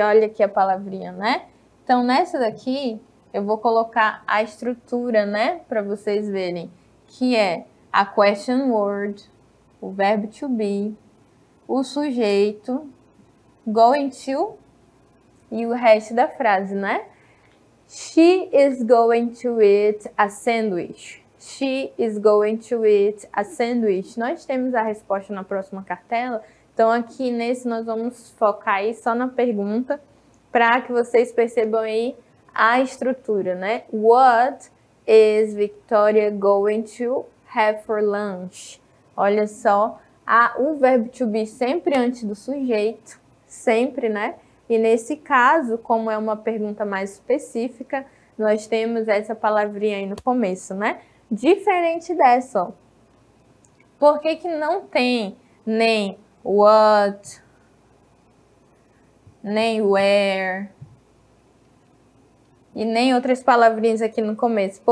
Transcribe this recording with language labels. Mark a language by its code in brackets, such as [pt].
[pt] Olha aqui a palavrinha, né? Então, nessa daqui, eu vou colocar a estrutura, né? Para vocês verem. Que é a question word, o verbo to be, o sujeito, going to e o resto da frase, né? [en] She is going to eat a sandwich. She is going to eat a sandwich. [pt] Nós temos a resposta na próxima cartela. Então, aqui nesse nós vamos focar aí só na pergunta para que vocês percebam aí a estrutura, né? [en] What is Victoria going to have for lunch? [pt] Olha só, o verbo to be sempre antes do sujeito, sempre, né? E nesse caso, como é uma pergunta mais específica, nós temos essa palavrinha aí no começo, né? Diferente dessa, ó. Por que que não tem nem what, nem where e nem outras palavrinhas aqui no começo?